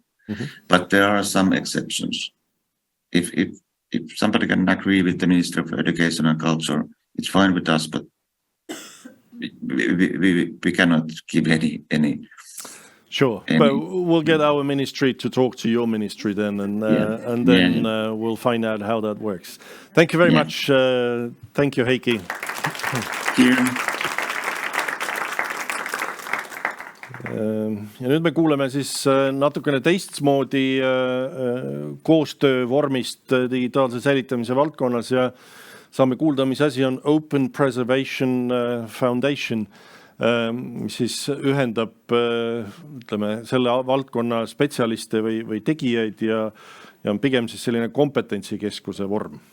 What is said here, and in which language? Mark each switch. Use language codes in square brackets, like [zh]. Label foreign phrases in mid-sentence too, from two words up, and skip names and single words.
[en] But there are some exceptions. If somebody can agree with the Ministry of Education and Culture, it's fine with us, but we cannot give any. Sure, but we'll get our ministry to talk to your ministry then, and then we'll find out how that works. Thank you very much. Thank you, Heikki. [et] Ja nüüd me kuuleme siis natukene teistmoodi koostöövormist digitaalse säilitamise valdkonnas ja saame kuulda, mis asi on Open Preservation Foundation, mis siis ühendab ütleme, selle valdkonna spetsialiste või tegijaid ja on pigem siis selline kompetentsikeskuse vorm.